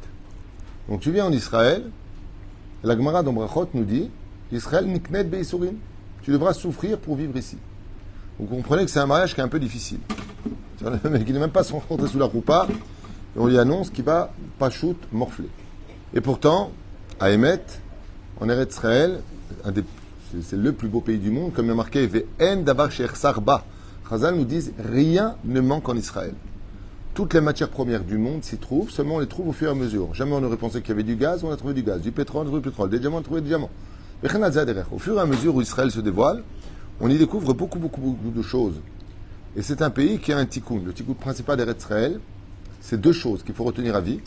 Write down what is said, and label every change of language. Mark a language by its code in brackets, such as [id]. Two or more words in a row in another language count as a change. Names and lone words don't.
[fr] Donc tu viens en Israël, et la Gemara d'Ombrachot nous dit, [he] ישראל נקנית ביסורין, [fr] tu devras souffrir pour vivre ici. Vous comprenez que c'est un mariage qui est un peu difficile. Le mec qui n'est même pas rentré sous la roupa, et on lui annonce qu'il va pas shoot morfler. Et pourtant, à Emet, en Eretz Israël, c'est le plus beau pays du monde, comme il y a marqué, [he] ואין דבר שחסר בה. [fr] Chazal nous disent, rien ne manque en Israël. Toutes les matières premières du monde s'y trouvent, seulement on les trouve au fur et à mesure. Jamais on aurait pensé qu'il y avait du gaz, on a trouvé du gaz, du pétrole, on a trouvé du pétrole, des diamants, on a trouvé des diamants. Au fur et à mesure où Israël se dévoile, on y découvre beaucoup de choses. Et c'est un pays qui a un tikkun. Le tikkun principal d'Eretz Israël, c'est deux choses qu'il faut retenir à vie.